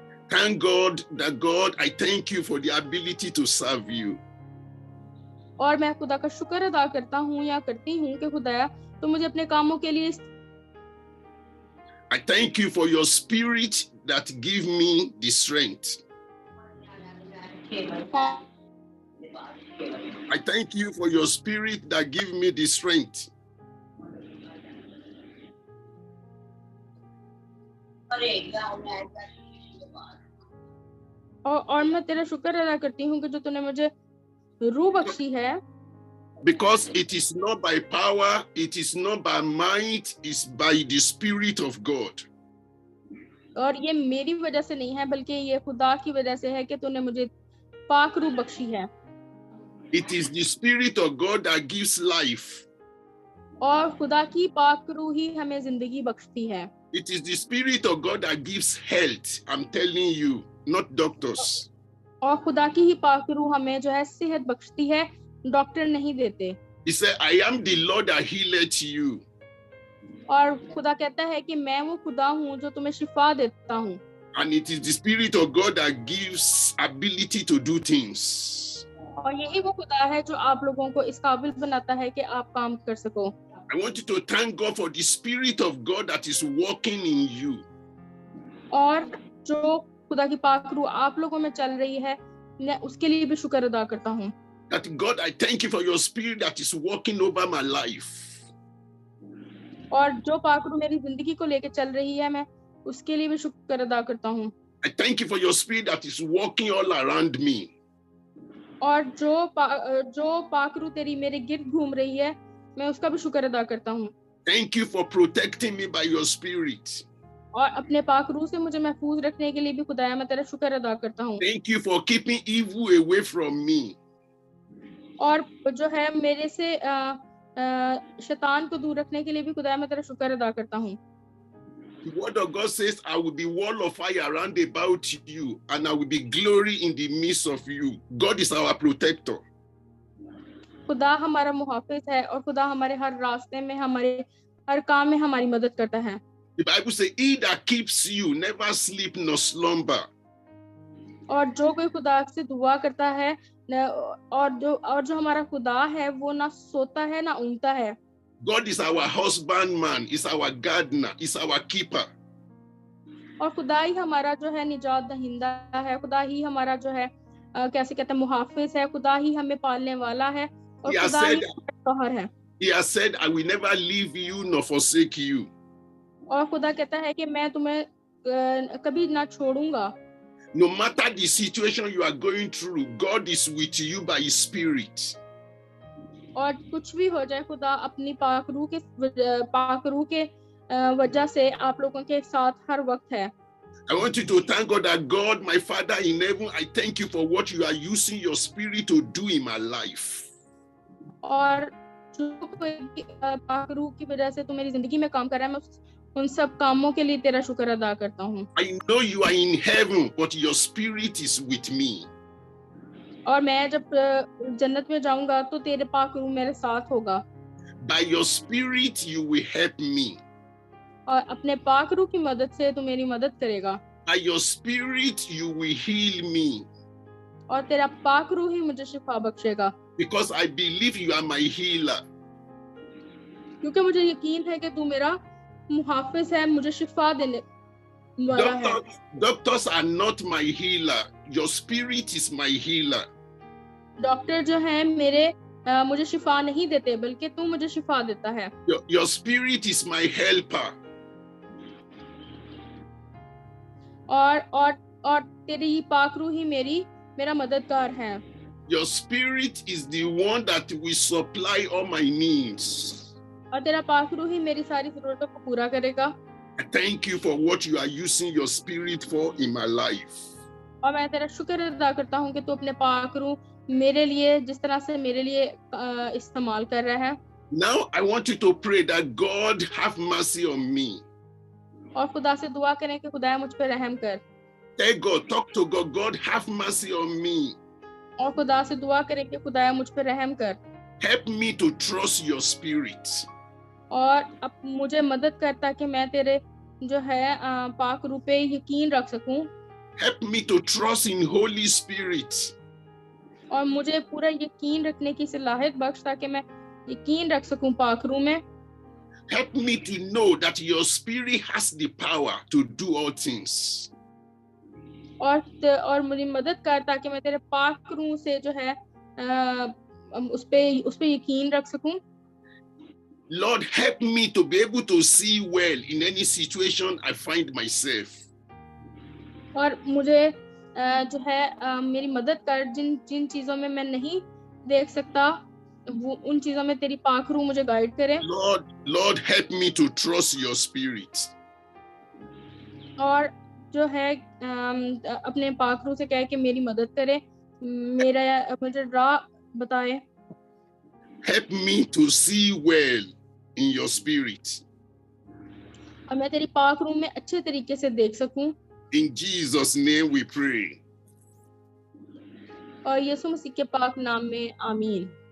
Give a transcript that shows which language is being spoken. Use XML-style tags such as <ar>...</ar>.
<en>Thank God that God, I thank you for the ability to serve you.</en> <hi>और मैं खुदा का शुक्र अदा करता हूँ या करती हूँ कि खुदाया तो मुझे अपने कामों के लिए.</hi> <en>I thank you for your spirit that give me the strength. I thank you for your spirit that give me the strength.</en> <hi>और मैं तेरा शुक्र अदा करती हूँ कि जो तूने मुझे रूह बख्शी है.</hi> <en>Because it is not by power, it is not by might, it's by the Spirit of God.</en> <hi>और ये मेरी वजह से नहीं है, बल्कि ये खुदा की वजह से है कि तूने मुझे पाक रूह बख्शी है.</hi> <en>It is the Spirit of God that gives life.</en> <hi>और खुदा की पाक रूह ही हमें जिंदगी बख्शती है.</hi> <en>It is the Spirit of God that gives health. I'm telling you, not doctors.</en> <hi>और खुदा की ही पाक रूह हमें जो है सेहत बख्शती है, डॉक्टर नहीं देते.</hi> <en>He said, I am the Lord that healeth you.</en> <hi>और खुदा कहता है कि मैं वो खुदा हूँ जो तुम्हें शिफा देता हूँ.</hi> <en>And it is the Spirit of God that gives ability to do things.</en> <hi>और यही वो खुदा है जो आप लोगों को इस काबिल बनाता है कि आप काम कर सको.</hi> <en>I want you to thank God for the Spirit of God that is working in you.</en> <hi>और जो खुदा की पाक रूह आप लोगों में चल रही है, मैं उसके लिए भी शुक्र अदा करता हूँ.</hi> <en>That God, I thank you for your Spirit that is working over my life.</en> <hi>और जो पाक रूह मेरी जिंदगी को लेके चल रही है, मैं उसके लिए भी शुक्र अदा करता हूँ.</hi> <en>I thank you for your Spirit that is working all around me.</en> <hi>और जो पाक रूह तेरी मेरे गिर्द घूम रही है, मैं उसका भी शुक्र अदा करता हूँ.</hi> <en>Thank you for protecting me by your Spirit.</en> <hi>और अपने पाक रूह से मुझे महफूज रखने के लिए भी खुदाया मैं तेरा शुक्र अदा करता हूँ.</hi> <en>Thank you for keeping evil away from me.</en> <hi>और जो है मेरे से शैतान को दूर रखने के लिए भी खुदाया मैं तेरा शुक्र अदा करता हूँ.</hi> <en>The word of God says, I will be wall of fire around about you, and I will be glory in the midst of you. God is our protector.</en> <hi>खुदा हमारा मुहाफिज है, और खुदा हमारे हर रास्ते में, हमारे हर काम में हमारी मदद करता है.</hi> <en>The Bible says, he that keeps you never sleep nor slumber.</en> <hi>और जो कोई खुदा से दुआ करता है, और जो हमारा खुदा है, वो ना सोता है ना ऊँगता है.</hi> <en>God is our husbandman, is our gardener, is our keeper.</en> <hi>और खुदा ही हमारा जो है निजात दहिंदा है, खुदा ही हमारा जो है कैसे कहते हैं मुहाफिज है, खुदा ही हमें पालने वाला है, और खुदा ही हमारा है.</hi> <en>He has said, I will never leave you nor forsake you.</en> <hi>और खुदा कहता है कि मैं तुम्हें कभी ना छोड़ूंगा.</hi> <en>No matter the situation you are going through, God is with you by His Spirit.</en> <hi>और कुछ भी हो जाए, खुदा अपनी पाक रूह के वजह से आप लोगों के साथ हर वक्त है।</hi> <en>I want you to thank God that God, my Father in heaven, I thank you for what you are using your spirit to do in my life.</en> <hi>और जो कोई भी पाक रूह की वजह से तू मेरी जिंदगी में काम कर रहा है, मैं उन सब कामों के लिए तेरा शुक्र अदा करता हूँ।</hi> <en>I know you are in heaven, but your spirit is with me.</en> <hi>और मैं जब जन्नत में जाऊंगा तो तेरे पाक रूह मेरे साथ होगा।</hi> <en>By your spirit you will help me.</en> <hi>और अपने पाक रूह की मदद से तू मेरी मदद करेगा।</hi> <en>By your spirit you will heal me.</en> <hi>और तेरा पाक रूह ही मुझे शिफा बख्शेगा।</hi> <en>Because I believe you are my healer.</en> <hi>क्योंकि मुझे यकीन है कि तू मेरा मुहाफिज है, मुझे शिफा देने वाला है।</hi> <en>Doctors are not my healer. Your spirit is my healer.</en> <hi>Doctor जो है मुझे शिफा नहीं देते, बल्कि तू मुझे शिफा देता है।</hi> <en>Your spirit is my helper.</en> <hi>और तेरी पाक रूह ही मेरा मददगार है।</hi> <en>Your spirit is the one that will supply all my needs.</en> <hi>और तेरा पाक रूह ही मेरी सारी जरूरतों को पूरा करेगा।</hi> <en>I thank you for what you are using your spirit for in my life.</en> <hi>और मैं तेरा शुक्र अदा करता हूँ कि तू अपने पाक रूह मेरे लिए जिस तरह से मेरे लिए इस्तेमाल कर रहा है।</hi> <en>Now I want you to pray that God have mercy on me.</en> <hi>और खुदा से दुआ करें कि खुदा मुझ पर रहम कर।</hi> <en>Tell God, talk to God, God have mercy on me.</en> <hi>और खुदा से दुआ करें कि खुदा मुझ पर रहम कर।</hi> <en>Help me to trust your spirit.</en> <hi>और अब मुझे मदद कर ताकि मैं तेरे जो है पाक रूह पे यकीन रख सकूं।</hi> <en>Help me to trust in Holy Spirit.</en> <hi>और मुझे पूरा यकीन रखने की सलाहियत बख्श ताकि मैं यकीन रख सकूं पाक रूह में।</hi> <en>Help me to know that your spirit has the power to do all things.</en> <hi>और मुझे मदद कर ताकि मैं तेरे पाक रूह से जो है उस पे यकीन रख सकूं।</hi> <en>Lord, help me to be able to see well in any situation I find myself.</en> <hi>और मुझे जो है मेरी मदद कर जिन चीजों में मैं नहीं देख सकता, वो उन चीजों में तेरी पाक रूह मुझे गाइड करे।</hi> <en>Lord, help me to trust your spirit.</en> <hi>और जो है अपने पाक रूह से कहे कि मेरी मदद करे, मुझे राह बताए।</hi> <en>Help me to see well in your spirit.</en> <hi>और मैं तेरी पाक रूह में अच्छे तरीके से देख सकूं।</hi> <en>In Jesus' name we pray.</en> <hi>और यीशु मसीह के पाक नाम में आमीन।</hi>